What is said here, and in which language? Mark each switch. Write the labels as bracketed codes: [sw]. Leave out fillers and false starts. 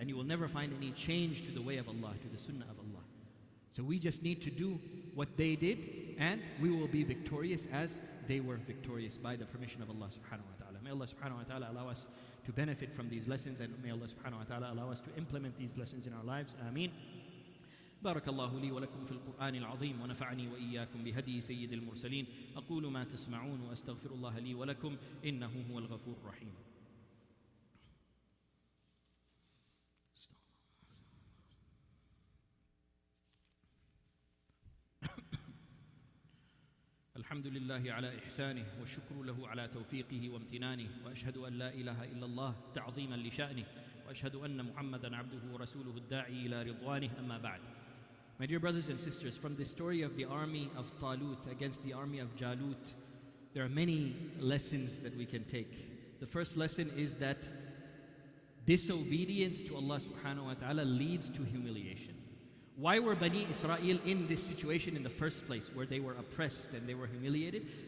[en] And you will never find any change to the way of Allah, to the sunnah of Allah. So we just need to do what they did, and we will be victorious as they were victorious by the permission of Allah subhanahu wa ta'ala. May Allah subhanahu wa ta'ala allow us to benefit from these lessons, and may Allah subhanahu wa ta'ala allow us to implement these lessons in our lives. Ameen. [ar] بارك الله لي ولكم في القرآن العظيم ونفعني وإياكم بهدي سيد المرسلين. أقول ما تسمعون وأستغفر الله لي ولكم إنه هو الغفور الرحيم. الحمد لله على إحسانه والشكر له على توفيقه وامتنانه وأشهد أن لا إله إلا الله تعظيما لشأنه وأشهد أن محمدا عبده ورسوله الداعي إلى رضوانه أما بعد. [en] My dear brothers and sisters, from the story of the army of Talut against the army of Jalut, there are many lessons that we can take. The first lesson is that disobedience to Allah subhanahu wa ta'ala leads to humiliation. Why were Bani Israel in this situation in the first place, where they were oppressed and they were humiliated?